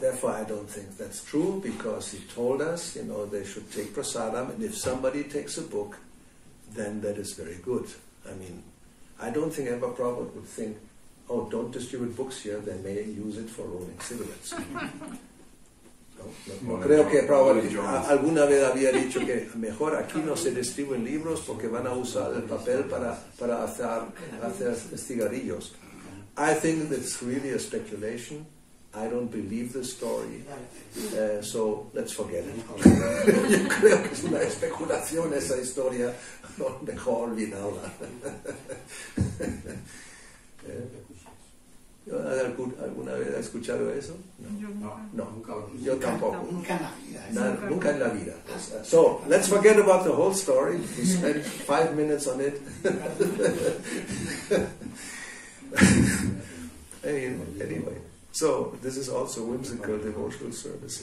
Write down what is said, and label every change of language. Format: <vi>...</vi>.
<en>Therefore, I don't think that's true, because he told us, you know, they should take prasadam, and if somebody takes a book, then that is very good. I mean, I don't think ever Prabhupada would think, oh, don't distribute books here, they may use it for rolling cigarettes.</en> <es>No creo que Prabhupada alguna vez había dicho que mejor aquí no se distribuyen libros porque van a usar el papel para hacer cigarrillos.</es> <en>I think that's really a speculation. I don't believe the story, so let's forget it.</en> <es>Yo creo que es una especulación esa historia, mejor olvidarla. ¿Alguna vez has escuchado eso? No. Yo tampoco. Nunca en la vida.</es> <en>So, let's forget about the whole story. We spent 5 minutes on it. Anyway, so this is also whimsical devotional service.</en>